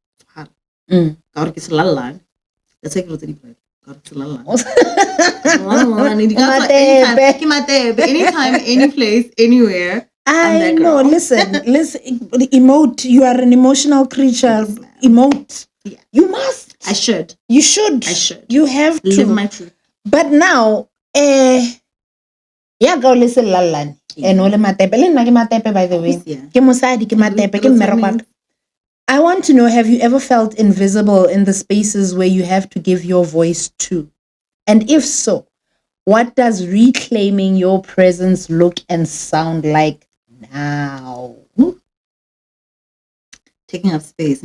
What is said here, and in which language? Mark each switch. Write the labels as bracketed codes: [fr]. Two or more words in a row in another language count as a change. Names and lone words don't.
[en] That's like anytime, any place, anywhere. I know. Listen. Emote. You are an emotional creature. Yes, emote. Yeah. You must. I should. You should. I should. You have to live my truth. But now, go listen, lalan. [tn] Ole matepe. Le nna ke matepe, [en] by the way. [tn] Ke mosadi, ke matepe, ke mmereko. [en] I want to know: have you ever felt invisible in the spaces where you have to give your voice to? And if so, What does reclaiming your presence look and sound like now? Ooh. Taking up space.